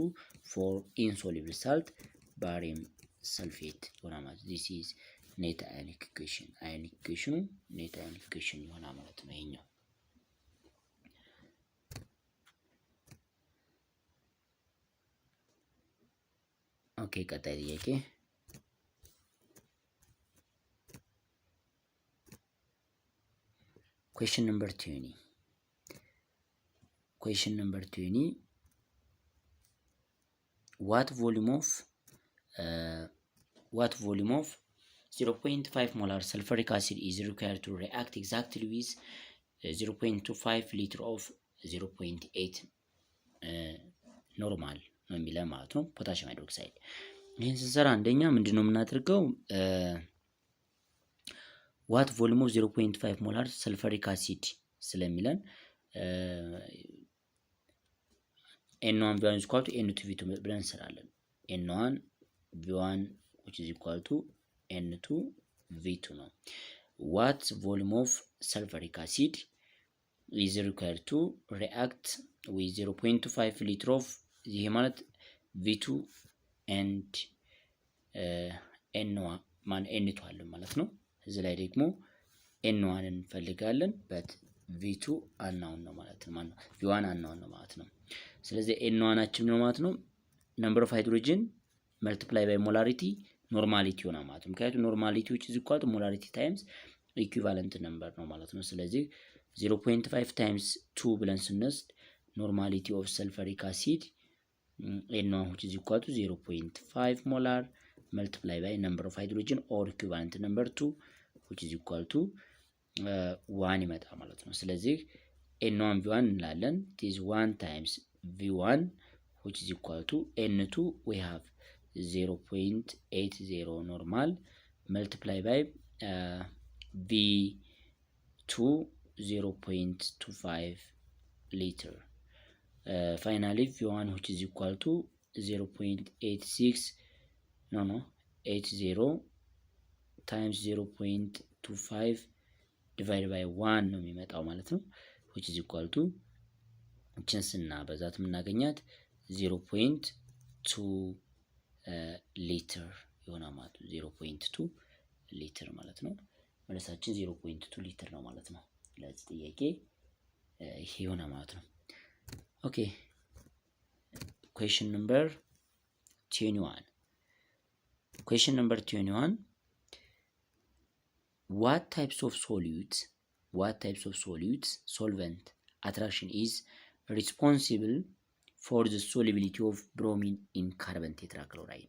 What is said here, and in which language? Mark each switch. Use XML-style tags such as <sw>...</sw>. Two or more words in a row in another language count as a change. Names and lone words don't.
<en>for insoluble salt barium sulfate</en> <am>ይሆናል ማለት ነው።</am> <en>this is net ionic equation። ionic equationu net ionic equation</en> <am>ይሆናል ማለት ነው ይሄኛው። ኦኬ ቀጣይ ጥያቄ</am> <en>question number 20. Question number 20. What volume of 0.5 molar sulfuric acid is required to react exactly with 0.25 liter of 0.8</en> <am>ኖርማል ነው የሚለው ማለት ነው።</am> <en>potassium hydroxide</en> <am>ይህን ስንሰራ አንደኛ ምንድነው የምናደርገው?</am> <en>what volume of 0.5 molar sulfuric acid ስለሚለን n1 v1 is equal to n2 v2</en> <am>ብለን እንሰራለን።</am> <en>n1 v1 which is equal to n2 v2 ነው። what volume of sulfuric acid is required to react with 0.25 liter of</en> <am>ይሄ ማለት</am> <en>v2 and</en> <am>n2 አለ ማለት ነው። እዚህ ላይ ደግሞ n1 እንፈልጋለን በት v2 አናውን ነው ማለት ነው። ማለት v1 አናውን ነው ማለት ነው። ስለዚህ n1 አችን ነው ማለት</am> <en>ነው number of hydrogen multiply by molarity normality</en> <am>ሆና ማለት ነው።</am> <en>ምክንያቱም ኖርማሊቲ which is equal to molarity times equivalent</en> <am>number ነው ማለት ነው። ስለዚህ 0.5 times 2 ብለን ስንወስድ</am> <en>normality of sulfuric acid</en> <am>n1</am> <en>which is equal to 0.5 molar multiply by number of hydrogen or equivalent number 2 which is equal to 1</en> <am>ይመጣል ማለት ነው። ስለዚህ n1 v1 እንላለን</am> <en>it is 1 times v1 which is equal to n2 we have 0.80 normal multiply by v2 0.25 liter. Finally v1 which is equal to 0.80 times 0.25 divided by 1</en> <am>ነው የሚመጣው ማለት ነው</am> <en>which is equal to</en> <am>ችንስና በዛት የምናገኛት</am> <en>0.2</en> <am>ሊትር ይሆናል ማለት ነው። 0.2 ሊትር ማለት ነው። መልሳችን 0.2 ሊትር ነው ማለት ነው። ለዚህ ጥያቄ ይሄ ይሆናል ማለት ነው። ኦኬ</am> <en>question number 21. Question number 21. What types of solvent attraction is responsible for the solubility of bromine in carbon tetrachloride?</en>